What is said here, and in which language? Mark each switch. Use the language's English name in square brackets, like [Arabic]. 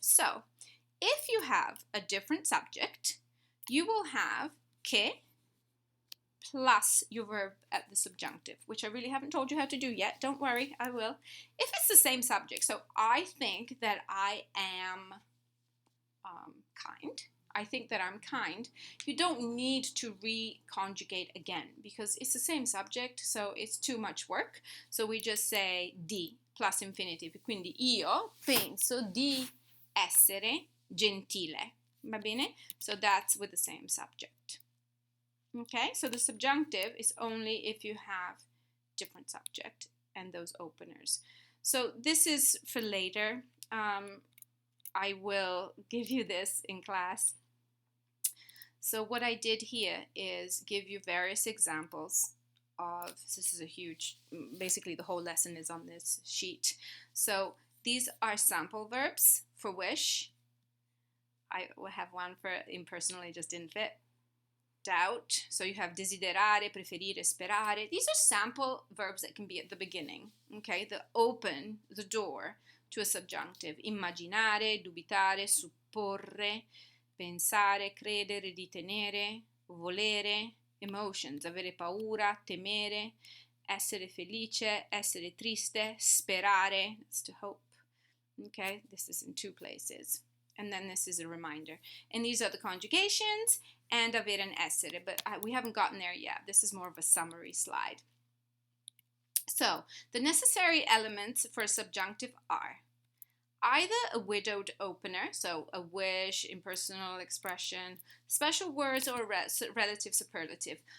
[English] So if you have a different subject, you will have che plus your verb at the subjunctive, which I really haven't told you how to do yet. Don't worry, I will. If it's the same subject, so I think that I am kind. I think that I'm kind. You don't need to reconjugate again because it's the same subject, so it's too much work. So we just say di plus infinitive. [Italian] Quindi io penso di essere gentile. Va bene? [English] So that's with the same subject. Okay, so the subjunctive is only if you have different subject and those openers. So this is for later. I will give you this in class. So what I did here is give you various examples of, this is a huge, basically the whole lesson is on this sheet. So these are sample verbs for wish. I will have one for impersonal, it just didn't fit. Doubt, so you have desiderare, preferire, sperare. These are sample verbs that can be at the beginning, okay, that open the door to a subjunctive. [Italian] Immaginare, dubitare, supporre, pensare, credere, ritenere, volere, [English] emotions, [Italian] avere paura, temere, essere felice, essere triste, sperare, [English] that's to hope. Okay, this is in two places. And then this is a reminder. And these are the conjugations and avere and essere, but we haven't gotten there yet. This is more of a summary slide. So, the necessary elements for a subjunctive are either a widowed opener, so a wish, impersonal expression, special words, or relative superlative.